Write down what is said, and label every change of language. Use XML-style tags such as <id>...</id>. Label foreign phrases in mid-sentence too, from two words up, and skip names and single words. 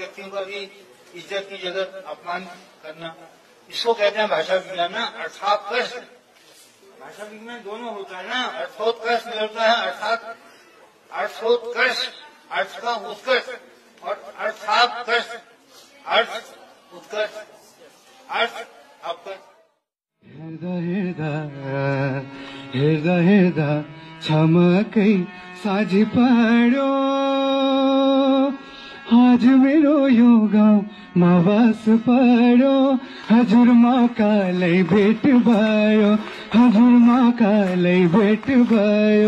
<hi>व्यक्तियों का भी इज्जत की जगह अपमान करना, इसको कहते हैं भाषा विज्ञान ना, अर्थात्कर्ष। भाषा विज्ञान दोनों होता है ना, अर्थोत्कर्ष होता है, अर्थात अर्थोत्कर्ष, अर्थ का उत्कर्ष और अर्थात्कर्ष, अर्थ उत्कर्ष, अर्थ अपकर्ष।</hi> <ne>हेर्दा छमकै साझी पाड्यो, आज मेरो यो गाउँमा बास पाड्यो। हजुरमा कालै भेट भयो, हजुरमा कालै भेट भयो।</ne>